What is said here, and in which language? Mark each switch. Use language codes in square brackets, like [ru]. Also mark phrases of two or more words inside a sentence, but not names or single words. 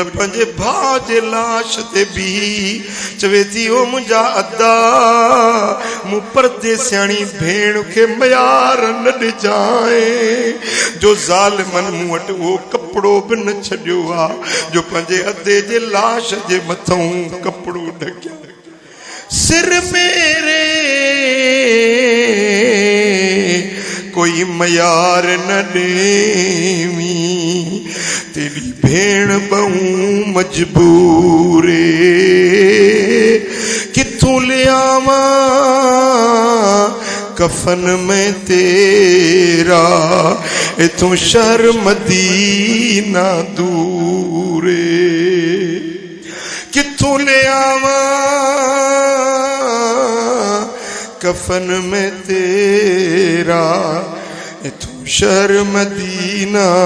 [sd] पंहिंजे भाउ जे लाश ते भी चवे थी ओ मुंहिंजा अदा मूं परदेसियाणी भेण खे मयार न ॾिजांइ जो ज़ालिमनि मूं वटि उहो कपिड़ो बि न छॾियो आहे जो पंहिंजे अदे जे लाश जे मथां कपिड़ो ढकियो [skr] سر میرے کوئی میار نہ ݙیوی تیری بھیݨ بہوں مجبورے کتھوں لے آوا کفن میں تیرا اتھوں شہر مدینہ دورے کتھوں لے آوا کفن میں تیرا اتھوں شہر مدینہ